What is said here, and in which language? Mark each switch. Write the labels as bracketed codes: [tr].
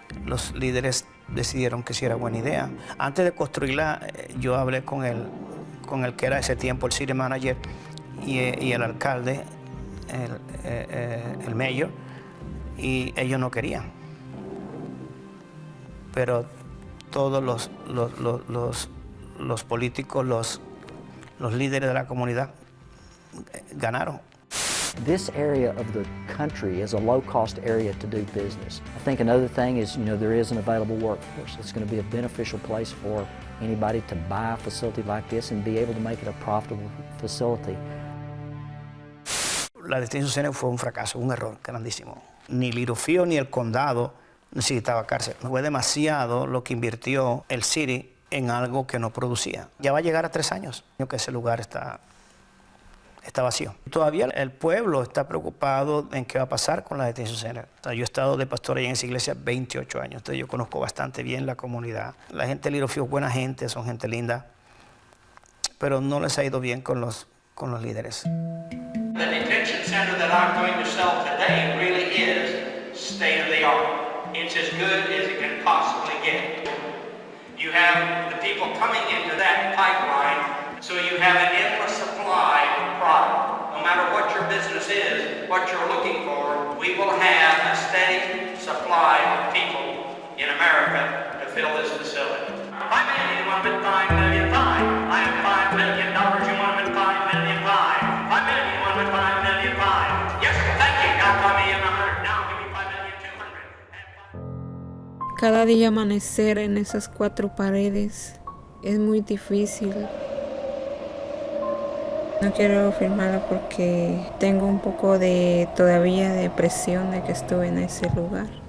[es] Los líderes decidieron que sí era buena idea. Antes de construirla, yo hablé con el que era ese tiempo el [en] city manager [es] y el alcalde, el mayor, y ellos no querían. Pero todos los políticos, los líderes de la comunidad ganaron. [en] This area of the country is a low-cost area to do business. I think another thing is, there is an available workforce. It's going to be a beneficial place for anybody to buy a facility like this and be able to make it a profitable facility. [es] La [en] detention center [es] fue un fracaso, un error grandísimo. Ni Little Field ni el condado necesitaba cárcel. Fue demasiado lo que invirtió el city en algo que no producía. Ya va a llegar a 3 años que ese lugar está vacío. Todavía el pueblo está preocupado en qué va a pasar con la [en] detention center. [es] Yo he estado de pastor ahí en esa iglesia 28 años, entonces yo conozco bastante bien la comunidad. La gente de Little Field es buena gente, son gente linda, pero no les ha ido bien con los líderes. [en] The detention center that I'm going to sell today really is state of the art. It's as good as it can possibly get. You have the people coming into that pipeline, so you have an endless supply of product. No matter what your business is, what you're looking for, we will have a steady supply of people in America to fill this facility. $5 million, you want to $5 million, fine. I have $5 million, you want to $5 million, fine. $5 million, you want to $5 million, fine. Yes, thank you. Now $5 million, 100. Now give me $5 million, 200. [es] Cada día amanecer en esas 4 paredes es muy difícil. No quiero firmarla porque tengo un poco todavía de depresión de que estuve en ese lugar.